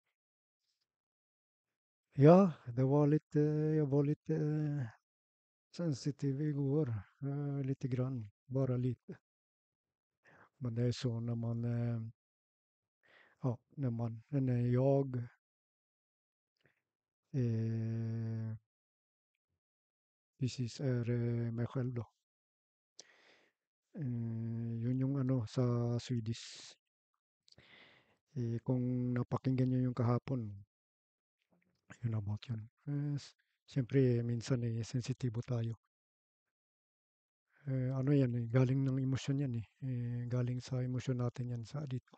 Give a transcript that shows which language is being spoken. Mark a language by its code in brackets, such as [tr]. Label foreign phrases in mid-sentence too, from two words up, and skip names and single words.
[sv] Ja, jag var lite sensitiv igår, lite grann, bara lite. Men det är så när man, ja, när jag eh, precis är mig själv då. [tl] Yun yung ano sa Swedish. Kung napakinggan niyo yung kahapon, yun about yun. Siyempre minsan sensitibo tayo. Ano yan galing ng emosyon yan galing sa emosyon natin yan sa dito.